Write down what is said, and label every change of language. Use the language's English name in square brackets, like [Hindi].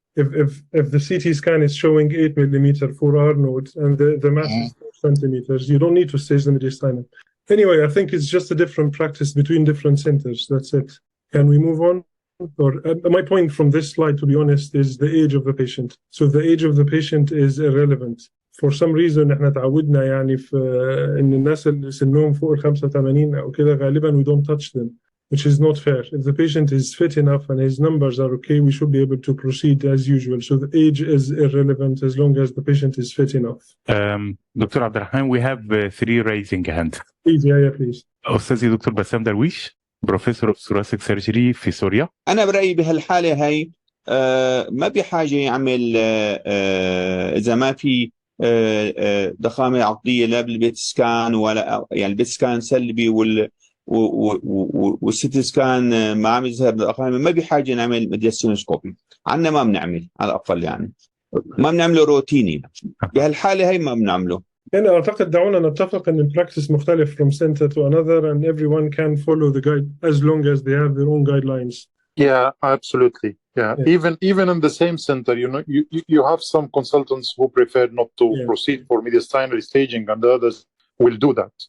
[English] If the CT scan is showing 8 millimeter 4R nodes and the mass is 4 centimeters, you don't need to stage the mediastinum. Anyway, I think it's just a different practice between different centers. That's it. Can we move on? Or my point from this slide, to be honest, is the age of the patient. So the age of the patient is irrelevant. For some reason [Arabic] احنا تعودنا يعني في ان الناس اللي سنهم فوق ال 85 او كده غالبا [English] we don't touch them. which is not fair. If the patient is fit enough and his numbers are okay, we should be able to proceed as usual. So the age is irrelevant as long as the patient is fit enough. Dr. Abdelrahman, we have 3 raising hands. Please, yeah, please. [Arabic] أستاذي دكتور بسام درويش بروفيسور اوف ثوراسيك سيرجري في سوريا. انا برايي بهالحاله هي ما بحاجه يعمل اذا ما في ضخامه عضليه لا بالبيت سكان ولا يعني البيت سكان سلبي والسيتي سكان ما عم يظهر الضخامه، ما بحاجه نعمل ميدياستينوسكوبي. عندنا ما بنعمل على الاقل، يعني ما بنعمله روتيني. بهالحاله هي ما بنعمله. أنا أعتقد دعونا نتفق أن البراكتس مختلف [English] from center to another and everyone can follow the guide as long as they have their own guidelines. Yeah, absolutely. Yeah. Even in the same center, you have some consultants who prefer not to proceed for mediastinal staging, and the others will do that.